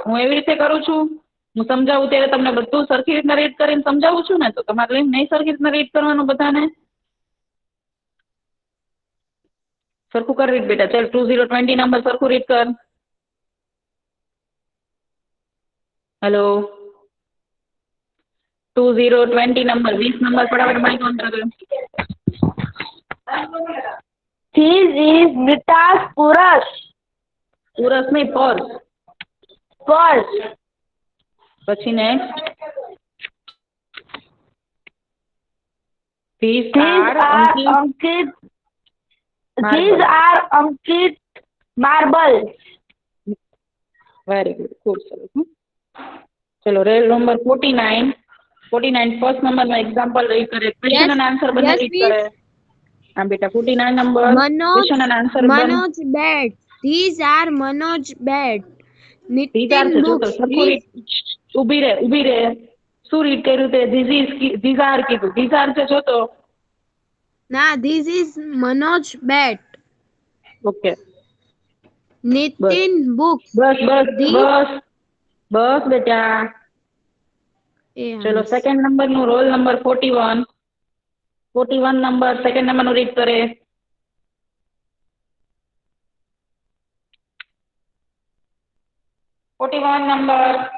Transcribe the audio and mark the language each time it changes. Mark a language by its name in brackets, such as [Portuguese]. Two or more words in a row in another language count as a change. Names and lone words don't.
[Gujarati] હું એવી રીતે કરું છું, હું સમજાવું ત્યારે તમને બધું સરખી રીતના રીડ કરીને સમજાવું છું ને, તો તમારે નહીં સરખી રીતના રીડ કરવાનું બધાને. સરખું કર રીડ બેટા. ચાલ 2020 નંબર સરખું રીડ કર. હેલો 2020 નંબર 20 નંબર ફટાફટ [English] mic on [Gujarati] કર. [English] This is Beta's purse. [Gujarati] પુરસ નહીં, પર્સ. [English] Purse. [Gujarati] પછી નેક્સ્ટ. [English] These are Ankit. These are Ankit marbles. very good, [Gujarati] ખૂબ સરસ. ચલો રેલ નંબર 49 ફર્સ્ટ નંબરનો એક્ઝામ્પલ રીડ કરે. ક્વેશ્ચન અને આન્સર બંને રીડ કરે. હા બેટા 49 નંબર ક્વેશ્ચન અને આન્સર [English] Manoj bed. These are Manoj bed. Nitin books. [Gujarati] ઊભી રહે. શું રીડ કર્યું તે? [English] these are [Gujarati] કીધું. [English] these are [Gujarati] છે જોતો. [English] Nah, this is Manoj bed. ઓકે Nitin books. [Gujarati] બસ બેટા. ચલો સેકન્ડ નંબરનું [English] roll number [Gujarati] 41 નંબર સેકન્ડ નંબરનું રીડ કરે. નંબર.